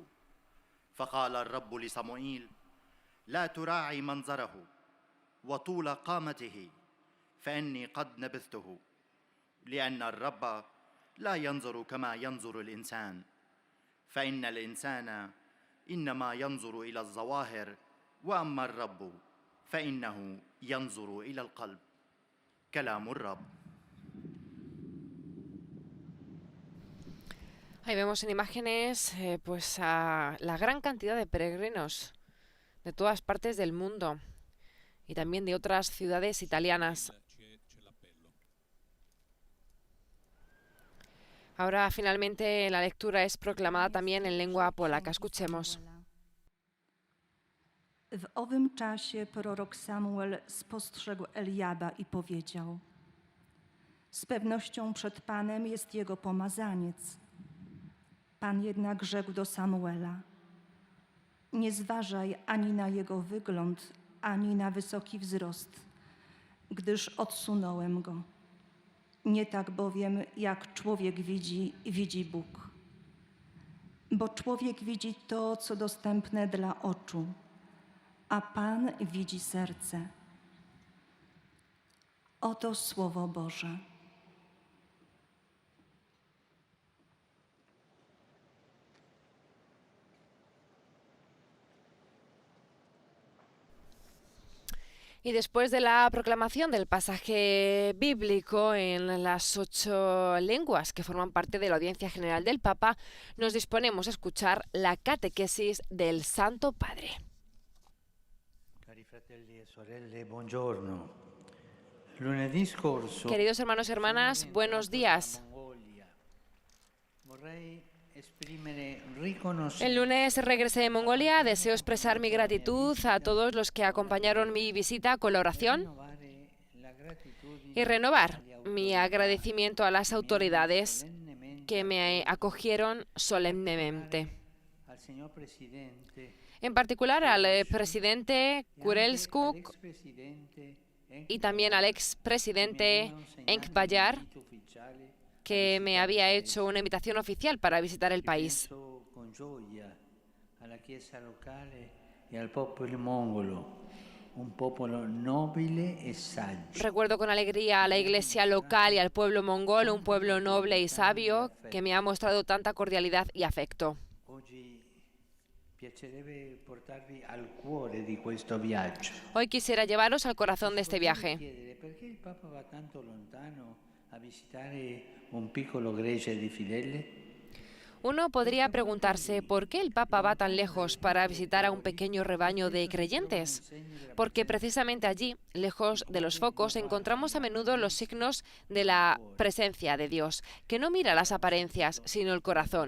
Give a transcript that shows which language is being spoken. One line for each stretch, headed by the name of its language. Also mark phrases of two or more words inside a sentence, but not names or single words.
Arabic: فقال الرب لصموئيل: لا تراعي منظره وطول قامته، فإني قد نبذته، لأن الرب لا ينظر كما ينظر الإنسان، فإن الإنسان إنما ينظر إلى الظواهر، وأما الرب فإنه ينظر إلى القلب. كلام الرب.
Spanish: Ahí vemos en imágenes pues a la gran cantidad de peregrinos de todas partes del mundo y también de otras ciudades italianas. Ahora finalmente la lectura es proclamada también en lengua polaca. Escuchemos.
Polish: W owym czasie prorok Samuel spostrzegł Eliaba i powiedział: z pewnością przed Panem jest jego pomazaniec. Pan jednak rzekł do Samuela: nie zważaj ani na jego wygląd, ani na wysoki wzrost, gdyż odsunąłem go. Nie tak bowiem, jak człowiek widzi Bóg. Bo człowiek widzi to, co dostępne dla oczu, a Pan widzi serce. Oto Słowo Boże.
Spanish: Y después de la proclamación del pasaje bíblico en las 8 lenguas que forman parte de la audiencia general del Papa, nos disponemos a escuchar la catequesis del Santo Padre.
Italian: Cari fratelli e sorelle, buongiorno. Lunedì scorso,
Spanish: Queridos hermanos y hermanas, buenos días.
Italian: vorrei esprimere
Spanish: El
Italian: riconoscimento
Spanish: lunes regresé de Mongolia. Deseo expresar mi gratitud a todos los que acompañaron mi visita con la oración
Italian: rinnovare la gratitudine
Spanish: y renovar mi agradecimiento a las autoridades
Italian: solennemente
Spanish: que me acogieron solemnemente.
Italian: al signor Presidente
Spanish: En particular al presidente
Italian: e anche Kurelskuk all'ex-presidente
Spanish: y también al expresidente Enkbayar, que me había hecho una invitación oficial para visitar el país.
Italian: Penso con gioia alla Chiesa locale e al popolo mongolo, un popolo nobile e saggio.
Spanish: Recuerdo con alegría a la iglesia local y al pueblo mongol, un pueblo noble y sabio que me ha mostrado tanta cordialidad y afecto.
Italian: Oggi piacerebbe portarvi al cuore di questo viaggio.
Spanish: Hoy quisiera llevaros al corazón de este viaje.
Italian: Chiedere perché il Papa va tanto lontano a visitare un piccolo gregge di fedeli?
Spanish: Uno podría preguntarse por qué el Papa va tan lejos para visitar a un pequeño rebaño de creyentes. Porque precisamente allí, lejos de los focos, encontramos a menudo los signos de la presencia de Dios, que no mira las apariencias, sino el corazón.